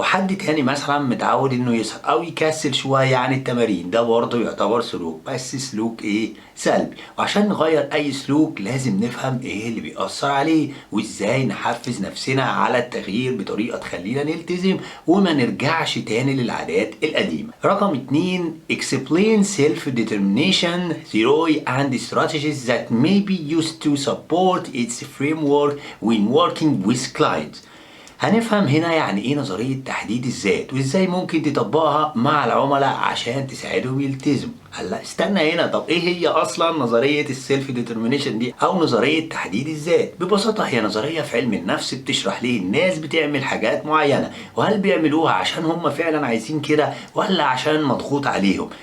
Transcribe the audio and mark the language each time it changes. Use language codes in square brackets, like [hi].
[ar] وحد تاني مثلا متعود انه يسهر او يكسل شوية عن التمارين، ده برضه يعتبر سلوك، بس سلوك ايه؟ سلبي. وعشان نغير اي سلوك لازم نفهم ايه اللي بيأثر عليه، وازاي نحفز نفسنا على التغيير بطريقة تخلينا نلتزم وما نرجعش تاني للعادات القديمة. رقم 2 [en] Explain self-determination theory and strategies that may be used to support its framework when working with clients. [ar] هنفهم هنا يعني ايه نظرية تحديد الذات، وازاي ممكن تطبقها مع العملاء عشان تساعدهم يلتزموا. هلا استنى هنا، طب ايه هي اصلا نظرية السيلف ديترمينيشن دي او نظرية تحديد الذات؟ ببساطة هي نظرية في علم النفس بتشرح ليه الناس بتعمل حاجات معينة، وهل بيعملوها عشان هم فعلا عايزين كده ولا عشان مضغوط عليهم.